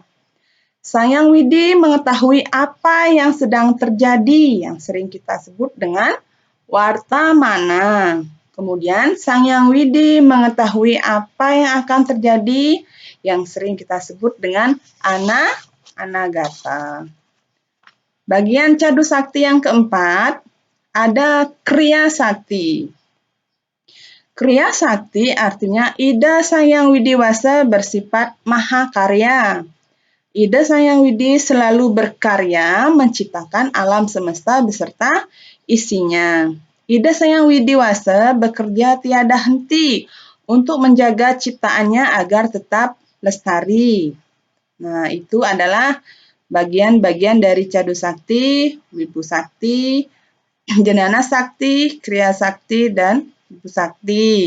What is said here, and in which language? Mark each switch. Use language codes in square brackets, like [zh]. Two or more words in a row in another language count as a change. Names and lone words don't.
[id] Sang Hyang Widi mengetahui apa yang sedang terjadi yang sering kita sebut dengan wartamana. Kemudian Sang Hyang Widi mengetahui apa yang akan terjadi yang sering kita sebut dengan anagata. Bagian Cadu Sakti yang keempat, ada Kriya Sakti. Kriya Sakti artinya Ida Sang Hyang Widi Wase bersifat mahakarya. Ida Sang Hyang Widi selalu berkarya menciptakan alam semesta beserta isinya. Ida Sang Hyang Widi Wase bekerja tiada henti untuk menjaga ciptaannya agar tetap lestari. Nah, itu adalah bagian-bagian dari Cadu Sakti, Wibu Sakti, Jenana Sakti, Kriya Sakti, dan Wibu Sakti.